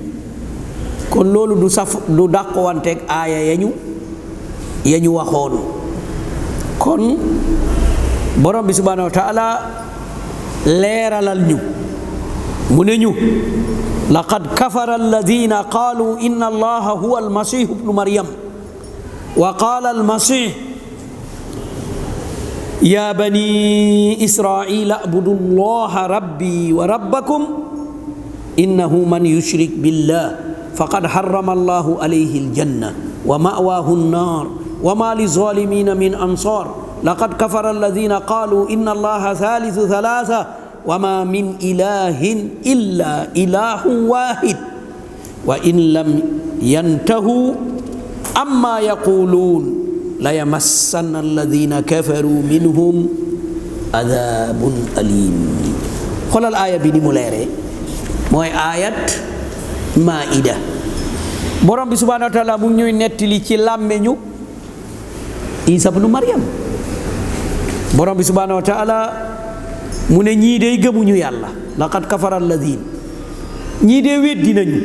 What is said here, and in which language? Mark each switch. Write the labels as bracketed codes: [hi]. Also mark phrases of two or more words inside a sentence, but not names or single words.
[wo] kon loolu du dàqwanteeg aaya yañu waxoon. kon borom bi [ar] سبحانه وتعالى [wo] leeralal ñu mu ne ñu [ar] لقد كفر الذين قالوا إن الله هو المسيح ابن مريم وقال المسيح يا بني إسرائيل اعبدوا الله ربي وربكم إنه من يشرك بالله فقد حرم الله عليه الجنة ومأواه النار وما للظالمين من أنصار لقد كفر الذين قالوا إن الله ثالث ثلاثة وما من إله إلا إله واحد وإن لم ينتهوا عما يقولون ليمسن الذين كفروا منهم عذاب أليم. [wo] xoolal aaya bi ni mu leeree, mooy [ar] آيات المائدة. [wo] borom bi [ar] سبحانه وتعالى [wo] mu ñuy nettali ci làmmeñu Isa ibnu Maryam. borom bi [ar] سبحانه وتعالى [wo] mu ne ñii dey gëmuñu yàlla, [ar] لقد كفر الذين, [wo] ñii dee weddi nañu.